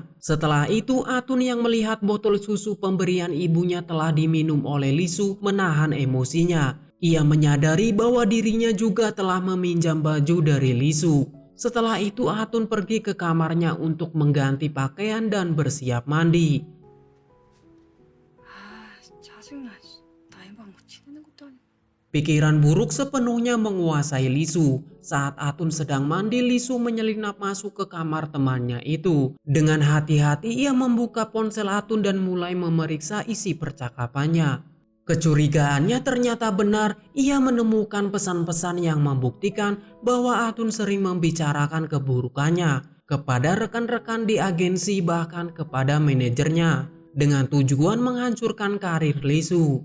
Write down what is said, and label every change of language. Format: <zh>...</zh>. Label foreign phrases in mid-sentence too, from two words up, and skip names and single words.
<id>Setelah itu, Atun yang melihat botol susu pemberian ibunya telah diminum oleh Lisu menahan emosinya. Ia menyadari bahwa dirinya juga telah meminjam baju dari Lisu. Setelah itu Atun pergi ke kamarnya untuk mengganti pakaian dan bersiap mandi.</id> <ko>짜증나. 나의 방 치는 것도 아니고.</ko> <id>Pikiran buruk sepenuhnya menguasai Lisu. Saat Atun sedang mandi, Lisu menyelinap masuk ke kamar temannya itu. Dengan hati-hati ia membuka ponsel Atun dan mulai memeriksa isi percakapannya. Kecurigaannya ternyata benar, ia menemukan pesan-pesan yang membuktikan bahwa Atun sering membicarakan keburukannya kepada rekan-rekan di agensi, bahkan kepada manajernya, dengan tujuan menghancurkan karir Lisu.</id>